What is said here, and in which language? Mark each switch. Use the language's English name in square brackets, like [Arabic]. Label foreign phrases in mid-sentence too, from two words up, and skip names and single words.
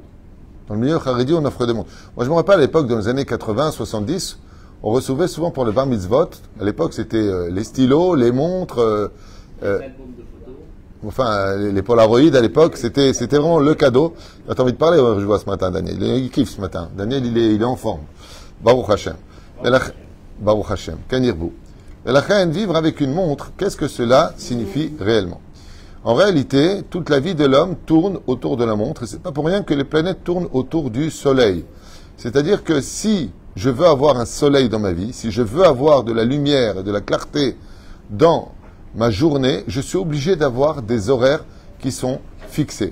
[French] Dans le milieu haredi, on offre des montres. Moi, je me rappelle à l'époque, dans les années 80, 70, on recevait souvent pour le bar mitzvot. À l'époque, c'était les stylos, les montres, Les albums de photos. enfin, les Polaroids à l'époque. C'était vraiment le cadeau. Tu as envie de parler? Je vois ce matin, Daniel. Il kiffe ce matin. Daniel, il est en forme. [Hebrew] ברוך השם. ברוך השם. כן ירבו. [French] Et la reine, vivre avec une montre, qu'est-ce que cela signifie réellement? En réalité, toute la vie de l'homme tourne autour de la montre, et c'est pas pour rien que les planètes tournent autour du soleil. C'est-à-dire que si je veux avoir un soleil dans ma vie, si je veux avoir de la lumière et de la clarté dans ma journée, je suis obligé d'avoir des horaires qui sont fixés.